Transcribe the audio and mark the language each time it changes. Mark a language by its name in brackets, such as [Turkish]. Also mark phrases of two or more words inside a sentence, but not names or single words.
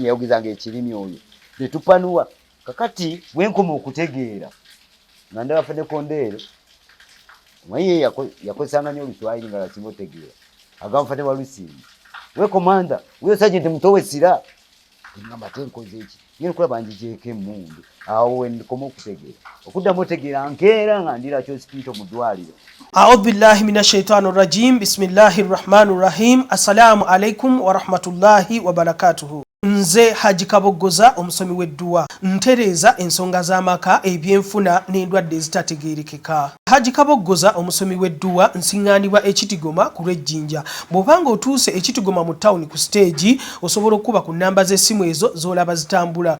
[Ganda] yayogezanga ekirimi oyo ne tupanuwa kakati bwenkoma okutegeera nga ndaba afande Kondere omanyi yakozesanga nnyo Oluswayiri nga lasinga otegeera agamba mfate walusimbe we komanda we Sergeant Mutowesira ngamba tenkoze eki ngenda okulaba njigyeko emmundu awo wenkoma okutegeera okuddamu otegeera nkeera nga ndira kyosipito mu ddwaliro. [Arabic] أعوذ بالله من الشيطان الرجيم بسم الله الرحمن الرحيم. السلام عليكم ورحمة الله وبركاته. [Ganda] Nze Haji Kaboggoza omusomi w'edduwa ntereeza ensonga z'amaka ebyenfuna n'endwadde ezitategeerekeka. Haji Kaboggoza omusomi w'edduwa nsiŋŋaanibwa Ekitigoma ku lw'Ejjinja. Bw'obanga otuuse Ekitigoma mu ttawuni ku siteegi osobola okuba ku nnamba z'essimu ezo z'olaba zitambula.